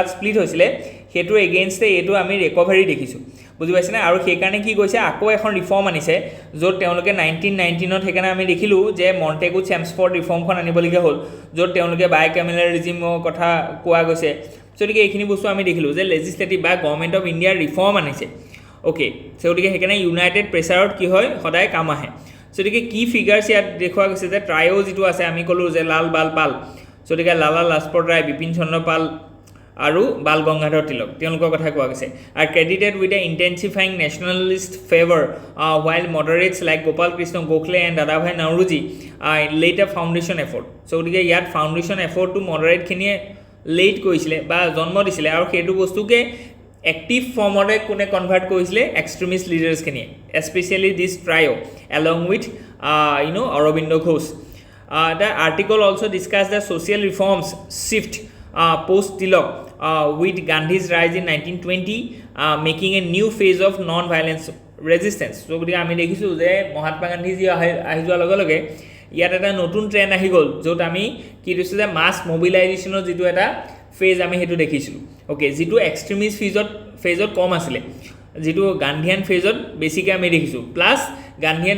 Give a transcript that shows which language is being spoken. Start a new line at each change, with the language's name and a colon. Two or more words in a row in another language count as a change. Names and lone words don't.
Assamese: স্প্লিট হৈছিলে সেইটো এগেইনষ্টে এইটো আমি ৰিকভাৰী দেখিছোঁ বুজি পাইছেনে আৰু সেইকাৰণে কি কৈছে আকৌ এখন ৰিফৰ্ম আনিছে য'ত তেওঁলোকে 1919ত সেইকাৰণে আমি দেখিলোঁ যে মণ্টেগু চেমছফৰ্ড ৰিফৰ্মখন আনিবলগীয়া হ'ল য'ত তেওঁলোকে বাই কেমেলাৰিজিমৰ কথা কোৱা গৈছে গতিকে এইখিনি বস্তু আমি দেখিলোঁ যে লেজিছলেটিভ বা গভৰ্ণমেণ্ট অফ ইণ্ডিয়াৰ ৰিফৰ্ম আনিছে অ'কে গতিকে সেইকাৰণে
English: united pressure
Assamese: কি হয় সদায় কাম আহে গতিকে কি ফিগাৰ্ছ ইয়াত দেখুওৱা গৈছে যে ট্ৰায়ো যিটো আছে আমি ক'লোঁ যে লাল বাল পাল গতিকে লালা লাজপত ৰায় বিপিন চন্দ্ৰ পাল আৰু বাল গংগাধৰ তিলক তেওঁলোকৰ কথা কোৱা গৈছে আৰু
English: credited with a intensifying nationalist fervour while moderates like Gopal Krishna Gokhale and Dadabhai Nauroji laid a foundation effort
Assamese: গতিকে ইয়াত
English: foundation effort
Assamese: মডাৰেটখিনিয়ে লেইট কৰিছিলে বা জন্ম দিছিলে আৰু সেইটো বস্তুকে
English: active form
Assamese: কোনে কনভাৰ্ট কৰিছিলে
English: extremist leaders especially this trio along with Aurobindo Ghosh the article also discuss the social reforms shift post Tilak with Gandhi's rise in 1920 making a new phase of non-violence resistance so
Assamese: গতিকে আমি দেখিছোঁ যে মহাত্মা গান্ধীজী আহি যোৱাৰ লগে লগে ইয়াত এটা নতুন ট্ৰেণ্ড আহি গ'ল য'ত আমি কি দিছোঁ যে মাছ মবিলাইজেশ্যনৰ যিটো এটা ফেজ আমি সেইটো দেখিছিলোঁ অ'কে যিটো
English: extremist phase
Assamese: কম আছিলে যিটো
English: Gandhian phase
Assamese: বেছিকৈ আমি দেখিছোঁ
English: plus Gandhian